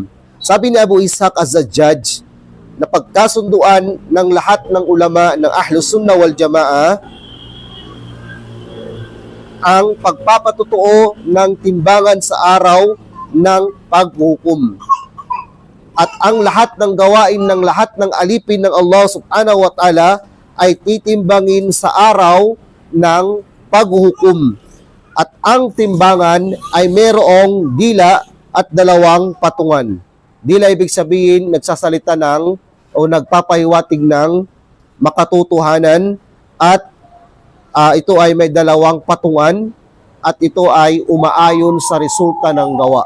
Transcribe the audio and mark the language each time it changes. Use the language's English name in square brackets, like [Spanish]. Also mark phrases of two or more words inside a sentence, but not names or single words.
[Filipino] Sabi ni Abu Ishaq Az-Zajjaj na pagkasunduan ng lahat ng ulama ng Ahlus Sunnah wal Jamaa ang pagpapatutuo ng timbangan sa araw ng paghuhukom. At ang lahat ng gawain ng lahat ng alipin ng Allah [Arabic] سبحانه وتعالى [Filipino] ay titimbangin sa araw ng paghuhukom. At ang timbangan ay mayroong dila at dalawang patungan. Dila ibig sabihin nagsasalita ng o nagpapahiwatig ng makatotohanan, at ito ay may dalawang patungan, at ito ay umaayon sa resulta ng gawa.